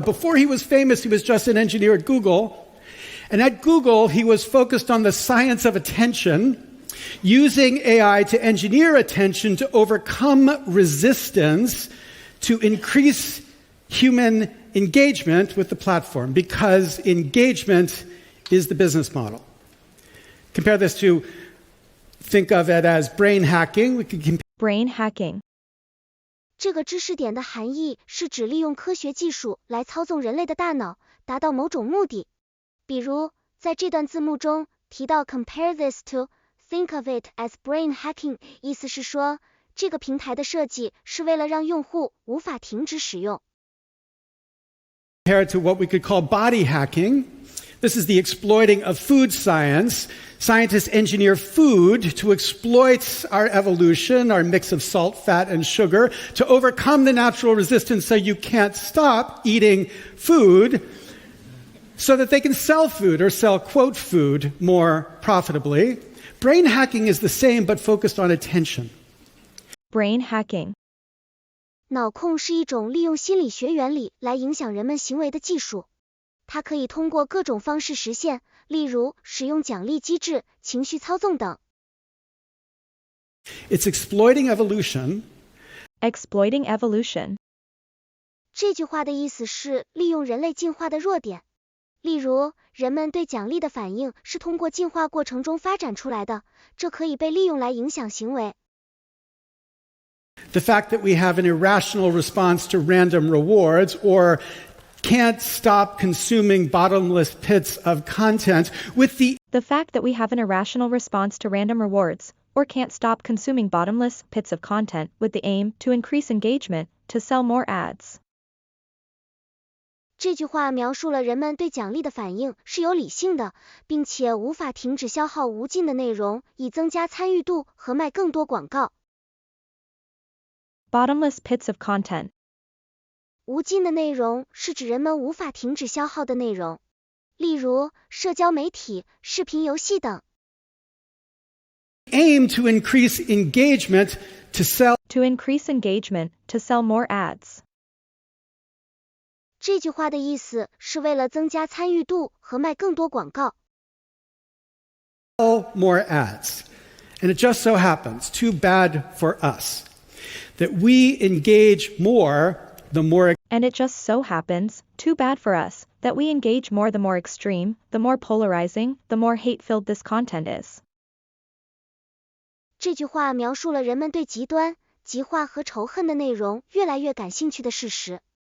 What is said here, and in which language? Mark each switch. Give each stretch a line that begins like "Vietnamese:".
English: Before he was famous, he was just an engineer at Google. And at Google, he was focused on the science of attention, using AI to engineer attention to overcome resistance, to increase human engagement with the platform, because engagement is the business model. Compare this to, think of it as brain hacking. We could compare Brain hacking.
Chinese: 这个知识点的含义是指利用科学技术来操纵人类的大脑，达到某种目的。比如，在这段字幕中提到 compare this to, think of it as brain hacking，意思是说，这个平台的设计是为了让用户无法停止使用。
English: Compared to what we could call body hacking. This is the exploiting of food science. Scientists engineer food to exploit our evolution, our mix of salt, fat, and sugar, to overcome the natural resistance so you can't stop eating food, so that they can sell food or sell, quote, food more profitably. Brain hacking is the same, but focused on attention. Brain hacking.
Chinese: 脑控是一种利用心理学原理来影响人们行为的技术，它可以通过各种方式实现，例如使用奖励机制、情绪操纵等。
English: It's exploiting evolution. Exploiting evolution.
Chinese: 这句话的意思是利用人类进化的弱点，例如人们对奖励的反应是通过进化过程中发展出来的，这可以被利用来影响行为。
English: The fact that we have an irrational response to random rewards or can't stop consuming bottomless pits of content with The fact that we have an irrational response to random rewards or can't stop consuming bottomless pits of content with the aim to increase engagement, to sell more ads.
Chinese: 这句话描述了人们对奖励的反应是有理性的，并且无法停止消耗无尽的内容，以增加参与度和卖更多广告。
English: Bottomless pits of content.
Chinese: 无尽的内容是指人们无法停止消耗的内容，例如社交媒体、视频游戏等。
English: aim to increase engagement to sell. To increase engagement, to sell more ads.
Chinese: 这句话的意思是为了增加参与度和卖更多广告。
English: Sell more ads. And it just so happens, too bad for us, that we engage more the more. And it just so happens, too bad for us, that we engage more the more extreme, the more polarizing, the more hate-filled this content is.
Chinese: 这句话描述了人们对极端、极化和仇恨的内容越来越感兴趣的事实。